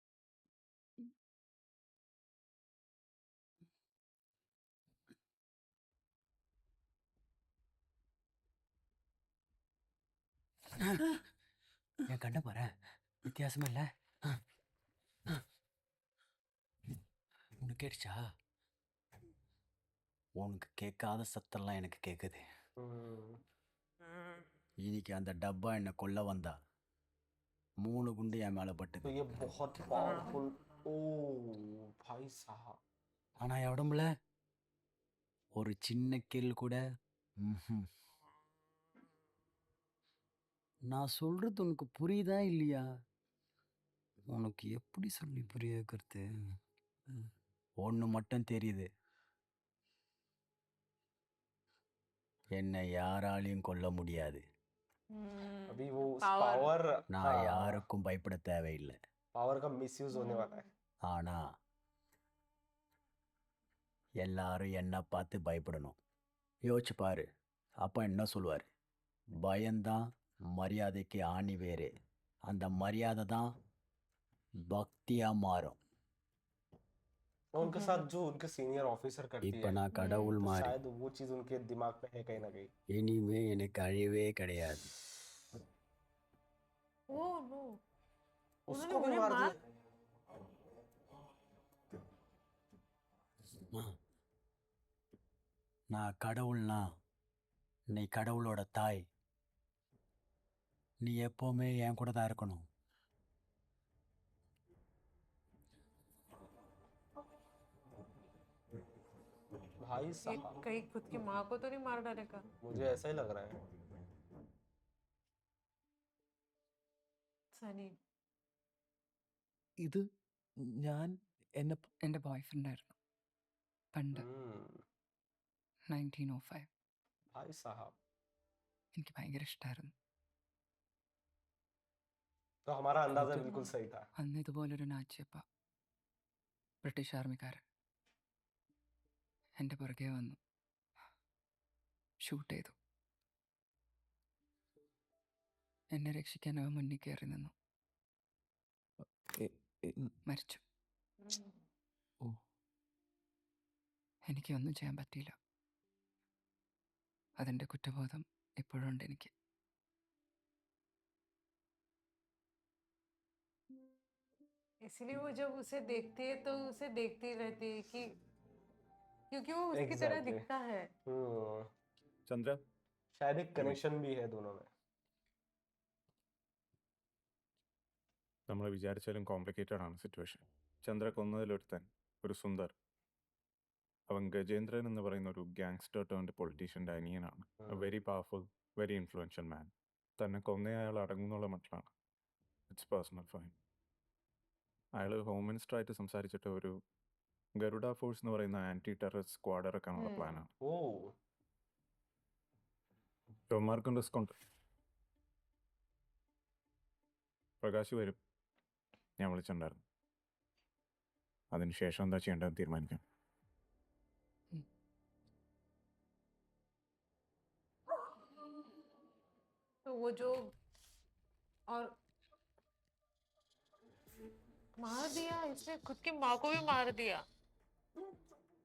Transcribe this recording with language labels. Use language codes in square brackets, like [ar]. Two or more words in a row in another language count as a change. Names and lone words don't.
[ta] என் கண்ணை பாரு, வித்தியாசமா இல்ல? உனக்கு கேட்டுச்சா? உனக்கு கேட்காத சத்தம்லாம் எனக்கு கேட்குது. இன்னைக்கு அந்த டப்பா என்னை கொல்ல வந்தா 3 குண்டு என் மேலே [hi] तो [ta] பட்டுது. [hi] ये बहुत पावरफुल. ओह भाई साहब. [ta] ஆனா என் உடம்புல ஒரு சின்ன கீல் கூட. ம்ஹும். நான் சொல்றது உனக்கு புரியுதா இல்லையா? உனக்கு எப்படி சொல்லி புரிய வைக்கிறது? ஒன்று மட்டும் தெரியுது, என்னை யாராலையும் கொல்ல முடியாது. [hi] अभी वो उस Power. पावर. [ta] நான் [hi] हाँ [ta] யாருக்கும் பயப்பட தேவையில்லை. [hi] पावर का मिसयूज होने वाला है. [ta] ஆனா எல்லாரும் என்ன பார்த்து பயப்படணும். யோசிச்சு பாரு, அப்பா என்ன சொல்லுவார்? பயம்தான் மரியாதைக்கு ஆணி வேறு. அந்த மரியாதை தான் பக்தியா மாறும். [hi] और उनके साथ जो उनके [en] senior officer [hi] करती [ta] இப்போ [hi] है, [ta] நான் கடவுள் [hi] तो [ta] மாதிரி. [hi] शायद वो चीज उनके दिमाग में है कहीं ना कहीं. [ta] இனிமே எனக்கு அழிவே கிடையாது. [en] oh no, [hi] उसको उन्होंने भी उन्हें मार मार दिया. [ta] நான் கடவுள்னா நீ கடவுளோட தாய். நீ எப்போவுமே என் கூட தான் இருக்கணும். [hi] भाई ये साहब कहीं खुद की माँ को तो नहीं मार डालेगा? मुझे ऐसा ही लग रहा है. सनी। [ml] ഇത് ഞാൻ എന്നെ എൻ്റെ [en] boy friend [ml] ആയിരുന്നു പണ്ട് हम्म, [hi] 1905. भाई साहब. [ml] എനിക്ക് ഭയങ്കര ഇഷ്ടമായിരുന്നു. [hi] तो हमारा अंदाजा मुझे- बिल्कुल सही था. [ml] അന്ന് ഇതുപോലൊരു നാച്ചിയപ്പ ബ്രിട്ടീഷ് ആർമിക്കാരൻ എൻ്റെ പുറകെ വന്നു ഷൂട്ട് ചെയ്തു. എന്നെ രക്ഷിക്കാൻ അവൻ മുന്നിൽ കയറി നിന്നു. എ- എ- മരിച്ചു. ഓ. എനിക്കൊന്നും ചെയ്യാൻ പറ്റിയില്ല. അതിൻ്റെ കുറ്റബോധം ഇപ്പോഴും ഉണ്ട് എനിക്ക്. [hi] इसलिए वो जब उसे देखती है तो उसे देखती रहती है कि क्योंकि वो उसकी तरह Exactly. दिखता है। हम्म, ചന്ദ്ര शायद एक कनेक्शन भी है दोनों में. [ml] നമ്മൾ വിചാരിച്ചാലും കോംപ്ലിക്കേറ്റഡ് ആണ് സിറ്റുവേഷൻ. ചന്ദ്ര കൊന്നതിലൊരുത്തൻ ഒരു സുന്ദർ. അവൻ ഗജേന്ദ്രൻ എന്ന് പറയുന്ന ഒരു [en] gangster turned politician's [ml] അനിയനാണ്. [en] very powerful, very influential man. [ml] തന്നെ കൊന്ന അയാൾ അടങ്ങുന്നുള്ള മട്ടിലാണ്. [en] it's personal fine. [ml] അയാൾ [en] home minister [ml] സംസാരിച്ചിട്ട് ഒരു ഗരുഡ ഫോഴ്സ് എന്ന് പറയുന്ന [en] anti terrorist squad [ml] ഇറക്കാനുള്ള പ്ലാനാണ്. ओह ടോമാർക്കും റിസ്ക് ഉണ്ട്. പ്രകാശ് വരും, ഞാൻ വിളിച്ചിട്ടുണ്ടായിരുന്നു. അതിനുശേഷം എന്താ ചെയ്യേണ്ടതെന്ന് തീരുമാനിക്കാം. [hi] तो वो जो और मार दिया, इसने खुद की माँ को भी मार दिया।